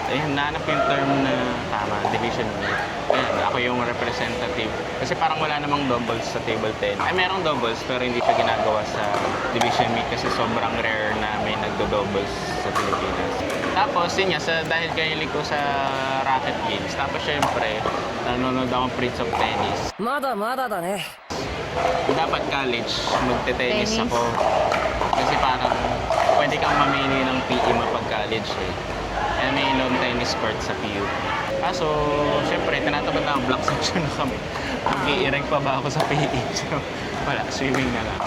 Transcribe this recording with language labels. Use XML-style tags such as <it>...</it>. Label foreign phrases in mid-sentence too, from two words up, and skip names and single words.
<tl>Ayun, nahanap yung term na tama,</tl> <en>division meet.</en> <tl>Ayan, ako yung representative. Kasi parang wala namang doubles sa</tl> <en>table tennis.</en> <tl>Ay, merong doubles pero hindi siya ginagawa sa</tl> <en>division meet</en> <tl>kasi sobrang rare na may nagdo-doubles sa Pilipinas. Tapos, yun nga, dahil kahilig ko sa racket games. Tapos, syempre, nanonood akong Prince of Tennis.</tl> <ja>まだまだだね</ja> <tl>Dapat college, magte-tennis Tennis. ako. Kasi parang pwede kang mamili ng PE mapag-college eh. Kaya may</tl> <en>lawn tennis court</en> <tl>sa PU. Kaso, syempre, tinatamad na ang</tl> <en>block section</en> <tl>na kami. Mag-i-erect pa ba ako sa PE? So, wala, swimming na lang.</tl>